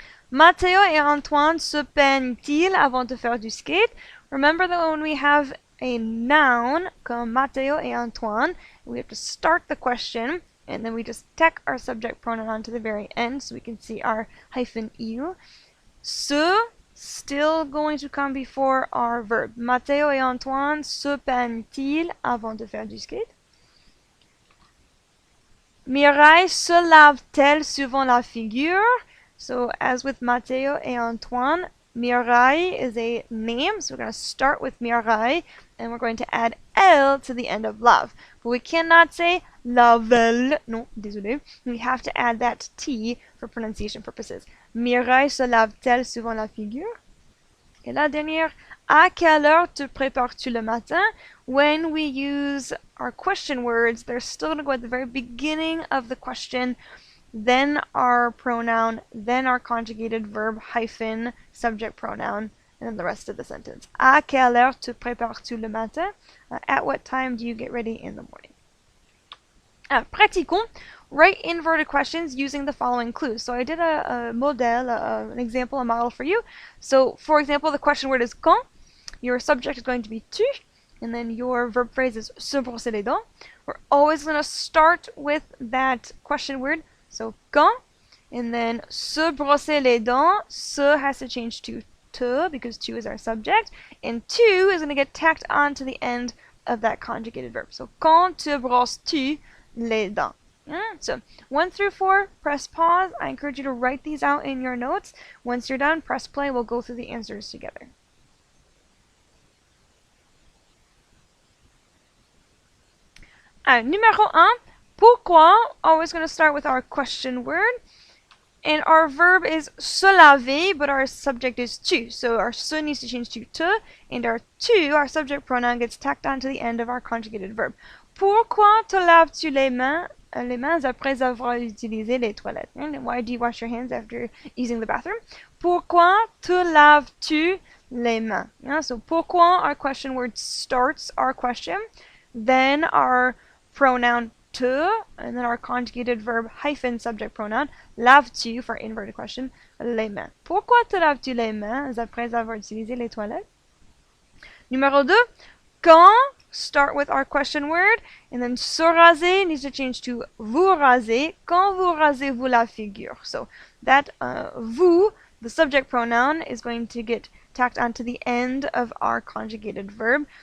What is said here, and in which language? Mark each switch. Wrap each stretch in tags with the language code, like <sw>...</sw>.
<fr>Matteo et Antoine se peignent-ils avant de faire du skate?</fr> <en>Remember that when we have a noun,</en> <fr>comme Matteo et Antoine,</fr> <en>we have to start the question, and then we just tack our subject pronoun on to the very end so we can see our hyphen il. Se, still going to come before our verb.</en> <fr>Matteo et Antoine se peignent-ils avant de faire du skate? Mireille se lave-t-elle souvent la figure?</fr> <en>So, as with Matteo et Antoine, Mireille is a name, so we're going to start with Mireille, and we're going to add L to the end of love. But we cannot say lave-elle. No,</en> <fr>désolé.</fr> <en>We have to add that T for pronunciation purposes.</en> <fr>Mireille se lave-t-elle souvent la figure? Et la dernière, à quelle heure te prépares-tu le matin?</fr> <en>When we use our question words, they're still going to go at the very beginning of the question, then our pronoun, then our conjugated verb, hyphen, subject pronoun, and then the rest of the sentence.</en> <fr>À quelle heure te prépares-tu le matin?</fr> <en>At what time do you get ready in the morning?</en> <fr>Pratiquons.</fr> <en>Write inverted questions using the following clues. So I did a model, an example, a model for you. So, for example, the question word is quand. Your subject is going to be tu. And then your verb phrase is</en> <fr>se brosser les dents.</fr> <en>We're always going to start with that question word. So, quand. And then</en> <fr>se brosser les dents.</fr> <en>Se has to change to te because tu is our subject. And tu is going to get tacked on to the end of that conjugated verb.</en> <fr>So, quand te brosses-tu les dents?</fr> <en>So 1 through 4, press pause. I encourage you to write these out in your notes. Once you're done, press play. We'll go through the answers together.</en> <fr>Numéro 1, pourquoi?</fr> <en>Always going to start with our question word. And our verb is se laver, but our subject is tu. So our se needs to change to te, and our tu, our subject pronoun, gets tacked on to the end of our conjugated verb.</en> <fr>Pourquoi te laves-tu les mains? les mains après avoir utilisé les toilettes?</fr> <en>Why do you wash your hands after using the bathroom?</en> <fr>Pourquoi te laves-tu les mains?</fr> <en>So pourquoi, our question word starts our question, then our pronoun te, and then our conjugated verb hyphen subject pronoun,</en> <fr>laves-tu</fr> <en>for inverted question, les mains.</en> <fr>Pourquoi te laves-tu les mains après avoir utilisé les toilettes? Numéro 2, quand,</fr> <en>start with our question word, and then se raser needs to change to</en> <fr>vous rasez. Quand vous rasez-vous la figure?</fr> <en>So that vous, the subject pronoun, is going to get tacked onto the end of our conjugated verb.</en>